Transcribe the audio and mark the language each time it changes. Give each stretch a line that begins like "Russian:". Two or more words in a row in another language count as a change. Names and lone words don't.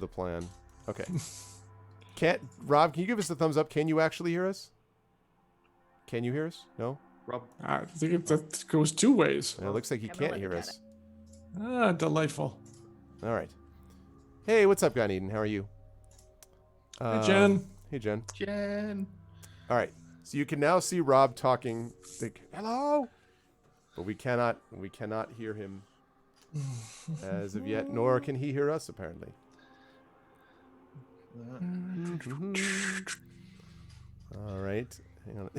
English: It's all part of the plan. Okay. Rob, can you give us a thumbs up? Can you actually hear us? Can you hear us? No? Rob, I think that goes two ways. It looks like he I'm gonna can't let hear him at us. Ah, delightful. All right. Hey, what's up, Gun Eden? How are you? Hey, Jen. Hey, Jen. Jen. All right. So you can now see Rob talking. Like, hello. But we cannot hear him as of yet, nor can he hear us apparently. All right. Hang on.